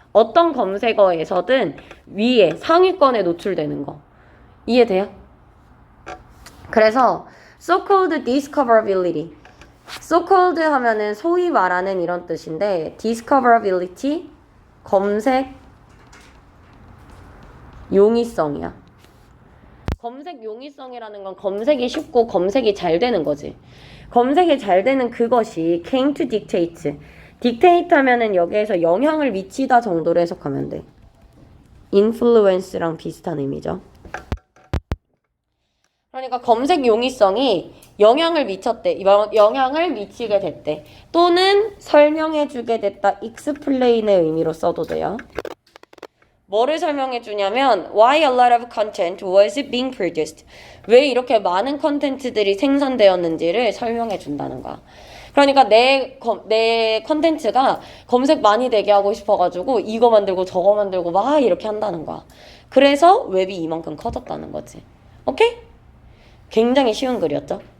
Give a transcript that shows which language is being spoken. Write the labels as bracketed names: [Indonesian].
[Korean] 어떤 검색어에서든 위에 상위권에 노출되는 거. 이해돼요? 그래서 so-called discoverability. so-called 하면은 소위 말하는 이런 뜻인데 discoverability 검색 용이성이야. 검색 용이성이라는 건 검색이 쉽고 검색이 잘 되는 거지. 검색이 잘 되는 그것이 came to dictate. dictate 하면은 여기에서 영향을 미치다 정도로 해석하면 돼. influence랑 비슷한 의미죠. 그러니까 검색 용이성이 영향을 미쳤대. 영향을 미치게 됐대. 또는 설명해주게 됐다. explain의 의미로 써도 돼요. 뭐를 설명해 주냐면 [English] why a lot of content was being produced. [Korean] 왜 이렇게 많은 컨텐츠들이 생산되었는지를 설명해 준다는 거야. 그러니까 내 컨텐츠가 검색 많이 되게 하고 싶어가지고 이거 만들고 저거 만들고 막 이렇게 한다는 거야. 그래서 웹이 이만큼 커졌다는 거지. 오케이? 굉장히 쉬운 글이었죠?